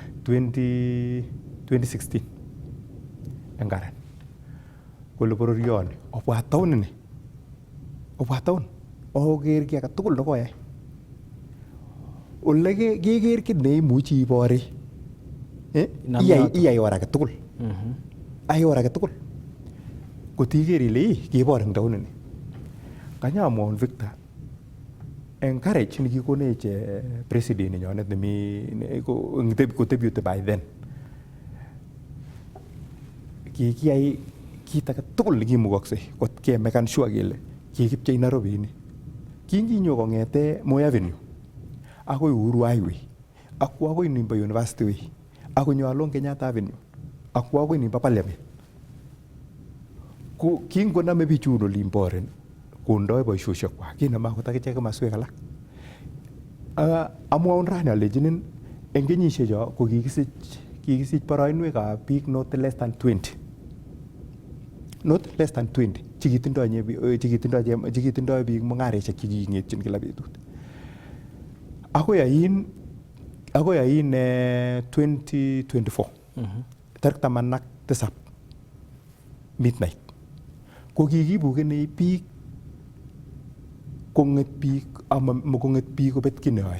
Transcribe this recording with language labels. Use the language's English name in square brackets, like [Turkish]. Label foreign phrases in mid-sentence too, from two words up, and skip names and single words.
[Kalenjin] 2016 eng Karen kole bororioni obwa town ni oker ki age tugul nekoyai ole keker ki neimuchi ibore iyai or age tugul ai or age tugul kotiker ile kebor eng town ni. Kanyamwaun Victor encourage nekikonech president nenyonet nemi ko [English] deputy by then [Kalenjin] kikiyai kit age tugul nekimukoksei kot kemekan sure kele kikipchei Nairobi ni. Kinginyo kong'ete Moi Avenue akoi Uhuru Highway akwo akoi nimbo University Way akonyo along Kenyatta Avenue akwo akoi nimbo Parliament. Ko kingoname bichun olimboren kondoi boisosiekwak kinama akot akichek komaswek alak. Amwaun rani alechinin eng kenyisiecho ko kikisich boroinwekab biik [English] not less than 20 [Kalenjin] chekitindoi biik mung'areshek cheking'etyin kila betut. Akoi ain 2024 tarik 17 midnight ko kikibukeni biik kong'et biik ama kong'et biik kobet ki neyoe.